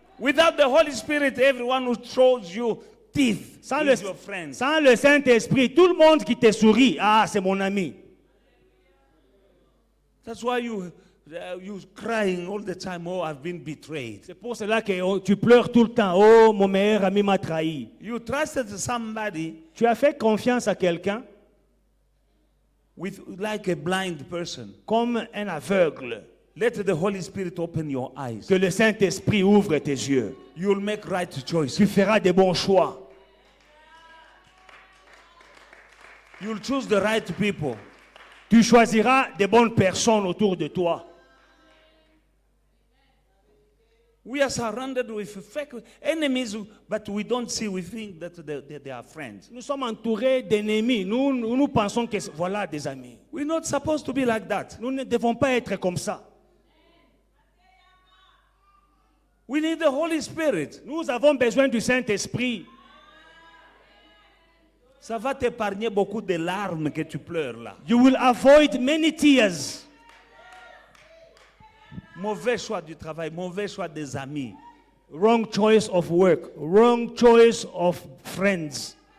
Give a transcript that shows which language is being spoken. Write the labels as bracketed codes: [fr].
[en] Without the Holy Spirit, everyone who shows you teeth [fr] Sans [en] is your friend. [fr] sans le Saint-Esprit, tout le monde qui te sourit, ah, c'est mon ami. [en] That's why you crying all the time. Oh, I've been betrayed. [fr] C'est pour cela que tu pleures tout le temps. Oh, mon meilleur ami m'a trahi. [en] You trusted somebody [fr] Tu as fait confiance à quelqu'un [en] like a blind person. [fr] comme un aveugle. [en] Let the Holy Spirit open your eyes. [fr] Que le Saint-Esprit ouvre tes yeux. [en] You'll make right choices. [fr] Tu feras des bons choix. [en] You'll choose the right people. [fr] Tu choisiras des bonnes personnes autour de toi. [en] We are surrounded with fake enemies, but we don't see. We think that they are friends. [fr] Nous sommes entourés d'ennemis. Nous pensons que voilà des amis. [en] We're not supposed to be like that. [fr] Nous ne devons pas être comme ça. [en] We need the Holy Spirit. [fr] Nous avons besoin du Saint-Esprit. Ça va t'épargner beaucoup de larmes que tu pleures là. [en] You will avoid many tears. [fr] Mauvais choix du travail, mauvais choix des amis. [en] Wrong choice of work. Wrong choice of friends.